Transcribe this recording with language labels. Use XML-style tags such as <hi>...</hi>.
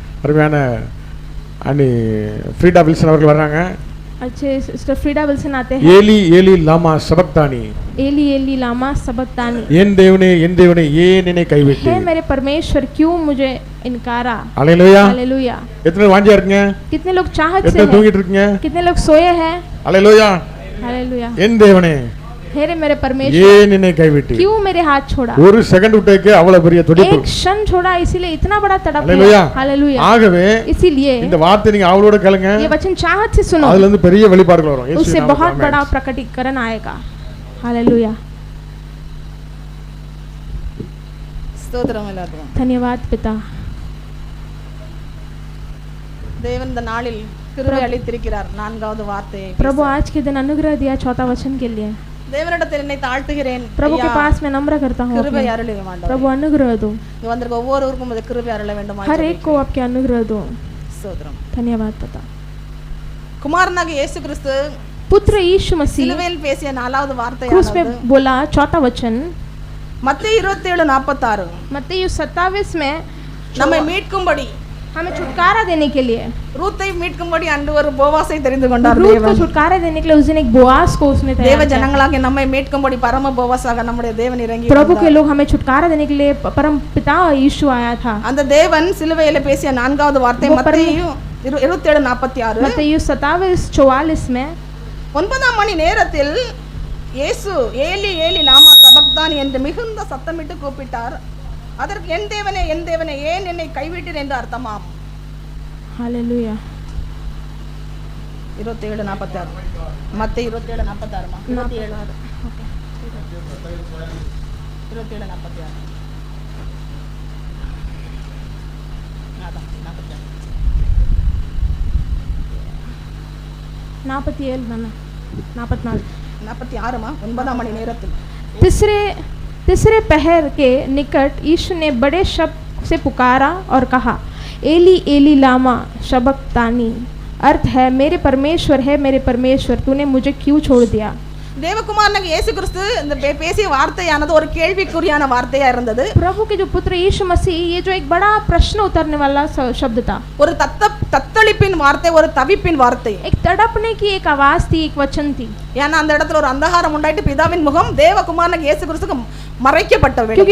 <ta>அருமையான அண்ணி ஃப்ரீடா வில்சன் அவர்கள் வர்றாங்க.</ta> <hi>अच्छे सिस्टर फ्रीडा विल्सन आते हैं.</hi> <arc>ஏலி ஏலி லாமா சபக்தானி एली एली लामा सबक्तानी</arc> <ta>என் தேவனே ஏன் என்னை கைவிட்டு</ta> <hi>हे मेरे परमेश्वर क्यों मुझे इनकारा.</hi> <ta>அல்லேலூயா</ta> <hi>हालेलुया.</hi> <ta>எத்தனை வாஞ்சியா இருக்கீங்க?</ta> <hi>कितने लोग चाहत से</hi> <ta>எத்தனை</ta> <hi>हैं?</hi> <ta>தூங்கிட்டு இருக்கீங்க?</ta> <hi>कितने लोग सोए हैं?</hi> <ta>அல்லேலூயா.</ta> <hi>हालेलुया.</hi> <ta>என் தேவனே</ta> <hi>हे मेरे परमेश्वर</hi> <ta>ஏன் என்னை கைவிட்டு</ta> <hi>क्यों मेरे हाथ छोड़ा.</hi> <ta>ஒரு செகண்ட் விட்டேக்கு அவ்வளவு பெரிய துடிப்பு.</ta> <hi>एक क्षण छोड़ा इसीलिए इतना बड़ा तड़प. हालेलुया. हालेलुया.</hi> <ta>ஆகவே</ta> <hi>इसीलिए</hi> <ta>இந்த வார்த்தை நீங்க அவளோட கேளுங்க.</ta> <hi>ये वचन चाहत से सुनो.</hi> <ta>அதுல இருந்து பெரிய வெளிப்பாடுகள் வரும்.</ta> <hi>उससे बहुत बड़ा प्रकटीकरण आएगा. हालेलुया.</hi> <ta>ஸ்தோத்திரம் எல்லாருக்கும்.</ta> <hi>धन्यवाद पिता.</hi> <ta>தேவன் இந்த நாளில் கிருபை அளித்திருக்கிறார். நான்காவது வார்த்தை.</ta> <hi>प्रभु आज के दिन अनुग्रह दिया चौथा वचन के लिए.</hi> <ta>தேவனிடத்தில் என்னை தாழ்த்துகிறேன்.</ta> <hi>प्रभु के पास मैं नम्र करता हूँ.</hi> <ta>கிருபை அருளும் ஆண்டவரே.</ta> <hi>प्रभु अनुग्रह दो.</hi> <ta>இங்க வந்திருக்க ஒவ்வொருவருக்கும் இந்த கிருபை அருள வேண்டும்.</ta> <hi>हर एक को आपके अनुग्रह दो.</hi> <ta>ஸ்தோத்திரம்.</ta> <hi>धन्यवाद पिता.</hi> <ta>குமாரனாகிய இயேசு கிறிஸ்து</ta> <hi>पुत्र यीशु मसीह</hi> <ta>சிலுவையில் பேசிய நாலாவது</ta> <hi>क्रूस पे</hi> <ta>வார்த்தையானது</ta> <hi>बोला चौथा वचन</hi> <ta>மத்தேயு 27:46</ta> <hi>मत्ती 27 में</hi> <ta>நம்மை மீட்கும்படி</ta> <hi>हमें छुटकारा देने के लिए</hi> <ta>ரூத்தை மீட்கும்படி அன்று ஒரு போவாசை தெரிந்து கொண்டார்</ta> <hi>रूत को</hi> <ta>தேவன்.</ta> <hi>छुटकारा देने के लिए उस दिन एक बोआस को उसने</hi> <ta>தேவ</ta> <hi>तैयार किया.</hi> <ta>ஜனங்களாகிய நம்மை மீட்கும்படி பரம போவாசாக நம்முடைய தேவன் இறங்கி</ta> <hi>प्रभु के</hi> <ta>வந்தார்.</ta> <hi>लोग हमें छुटकारा देने के लिए परम पिता यीशु आया था.</hi> <ta>அந்த தேவன் சிலுவையில பேசிய நான்காவது வார்த்தை மத்தேயு 27:46.</ta> <hi>मत्ती 27:44 में</hi> <ta>9ஆம் மணி நேரத்தில் இயேசு</ta> <arc>ஏலி ஏலி லாமா சபக்தானி</arc> <ta>என்று மிகுந்த சத்தமிட்டு கூப்பிட்டார். அதற்கு என் தேவனே ஏன் என்னை கைவிட்டீர் என்று அர்த்தமாம்.</ta> <hi>हालेलुया.</hi> <ta>27:46 மத்தேயு 27:46 27:46 அதான்</ta> <hi>47 बना 44</hi> <ta>46 9ஆம் மணி நேரத்தில்</ta> <hi>तीसरे पहर के निकट यीशु ने बड़े शब्द से पुकारा और कहा</hi> <arc>एली एली लामा शबक्तानी.</arc> <hi>अर्थ है मेरे परमेश्वर तूने मुझे क्यों छोड़ दिया.</hi> <ta>தேவகுமாரனாகிய இயேசு கிறிஸ்து இந்த பேசிய வார்த்தையானது ஒரு கேள்விக்குறியான வார்த்தையா இருந்தது.</ta> <hi>प्रभु के जो पुत्र यीशु मसीह ये जो एक बड़ा प्रश्न उतरने वाला शब्द था.</hi> <ta>ஒரு தத்தளிப்பின் வார்த்தை, ஒரு தவிப்பின் வார்த்தை.</ta> <hi>एक तड़पने की एक आवाज थी, एक वचन थी.</hi> <ta>ஏன்னா அந்த இடத்துல ஒரு அந்தகாரம் உண்டாயிட்டு பிதாவின் முகம் தேவகுமாரனாகிய இயேசு கிறிஸ்துக்கு மறைக்கப்பட்ட வேளை.</ta>